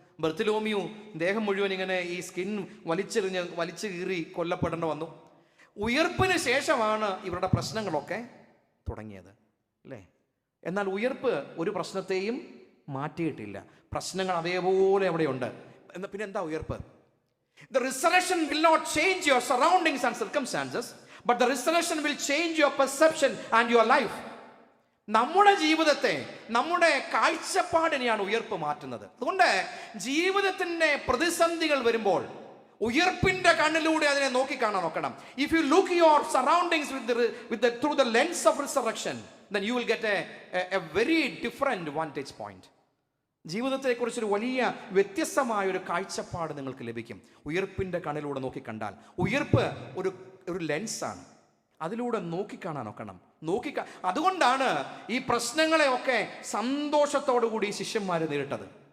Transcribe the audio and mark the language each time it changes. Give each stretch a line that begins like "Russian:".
Malayalam: ബർത്തിലോമിയു ദേഹം മുഴുവൻ ഇങ്ങനെ ഈ സ്കിൻ വലിച്ചു കീറി കൊല്ലപ്പെടേണ്ട വന്നു. ഉയർപ്പിന് ശേഷമാണ് ഇവരുടെ പ്രശ്നങ്ങളൊക്കെ തുടങ്ങിയത്, അല്ലേ? എന്നാൽ ഉയർപ്പ് ഒരു പ്രശ്നത്തെയും മാറ്റിയിട്ടില്ല. പ്രശ്നങ്ങൾ അതേപോലെ അവിടെയുണ്ട്. പിന്നെ എന്താ ഉയർപ്പ്?
English: The resurrection will not change your surroundings and circumstances, but the resurrection will change your perception and your life.
Malayalam: നമ്മുടെ ജീവിതത്തെ, നമ്മുടെ കാഴ്ചപ്പാടിനെയാണ് ഉയർപ്പ് മാറ്റുന്നത്. അതുകൊണ്ട് ജീവിതത്തിൻ്റെ പ്രതിസന്ധികൾ വരുമ്പോൾ ഉയർപ്പിന്റെ കണ്ണിലൂടെ അതിനെ നോക്കിക്കാണാൻ നോക്കണം.
English: If you look your surroundings through the lens of resurrection, then you will get a very different vantage point.
Malayalam: ജീവിതത്തെക്കുറിച്ചൊരു വലിയ വ്യത്യസ്തമായൊരു കാഴ്ചപ്പാട് നിങ്ങൾക്ക് ലഭിക്കും ഉയർപ്പിൻ്റെ കണ്ണിലൂടെ നോക്കിക്കണ്ടാൽ. ഉയർപ്പ് ഒരു ലെൻസാണ്, അതിലൂടെ നോക്കിക്കാണാൻ നോക്കണം. അതുകൊണ്ടാണ് ഈ പ്രശ്നങ്ങളെയൊക്കെ സന്തോഷത്തോടു കൂടി ശിഷ്യന്മാർ നേരിട്ടത്.